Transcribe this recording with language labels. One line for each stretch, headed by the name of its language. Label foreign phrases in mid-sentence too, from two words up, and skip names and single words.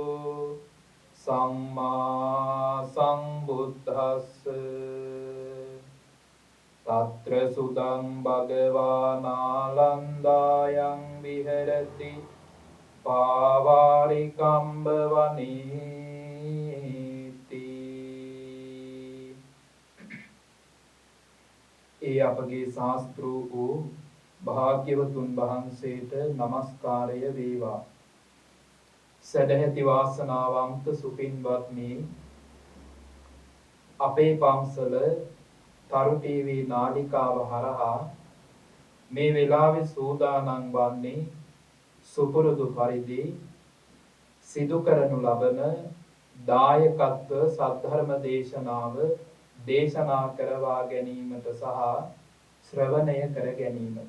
Pali: සම්මා සම්බුද්දස්ස තත්‍ර සුදං භගවා නාලන්දායන් විහෙරති පාවාරිකම්බ වනීති.
Sinhala: ඒ අපගේ ශාස්ත්‍ර වූ භාග්‍යවතුන් වහන්සේට নমස්කාරය වේවා. සදැහැති වාසනාවන්ත සුපින්වත්නි, අපේ පන්සල තරු ටීවී නාලිකාව හරහා මේ වෙලාවේ සූදානම් වන්නේ සුපුරුදු පරිදි සිදු කරනු ලබන දායකත්ව සද්ධර්ම දේශනාව දේශනා කරවා ගැනීමට සහ ශ්‍රවණය කර ගැනීමට.